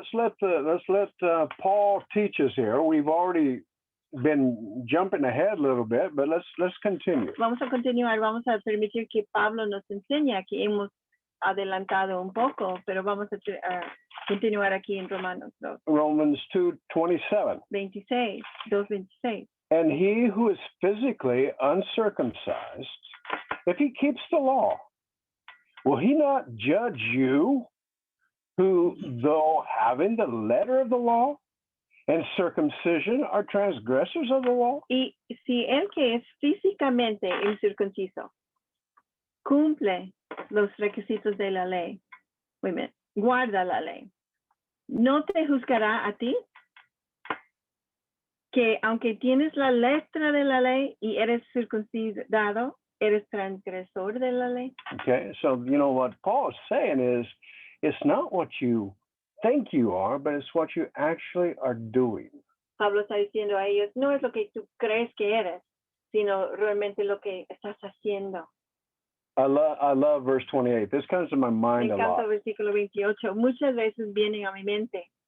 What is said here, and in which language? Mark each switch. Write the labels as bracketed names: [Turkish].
[English] Let's let Paul teach us here. We've already been jumping ahead a little bit, but let's continue. [Spanish] Vamos a continuar, vamos a permitir que Pablo nos enseñe. Aquí hemos adelantado un poco, pero vamos a continuar aquí en Romanos 2. [English] Romans 2:27. [Spanish] 2:26. [English] And he who is physically uncircumcised, if he keeps the law, will he not judge you who, though having the letter of the law and circumcision, are transgressors of the law? [Spanish] Y si el que es físicamente incircunciso cumple los requisitos de la ley, guarda la ley, ¿no te juzgará a ti? Que aunque tienes la letra de la ley y eres circuncidado, eres transgresor de la ley. [English] Okay, so you know what Paul is saying is, it's not what you think you are, but it's what you actually are doing. [Spanish] Pablo está diciendo a ellos, no es lo que tú crees que eres, sino realmente lo que estás haciendo. [English] I love verse 28. This comes to my [Spanish] Me [English] mind a [Spanish] encanta [English] lot. [Spanish] el versículo 28. Muchas veces vienen a mi mente.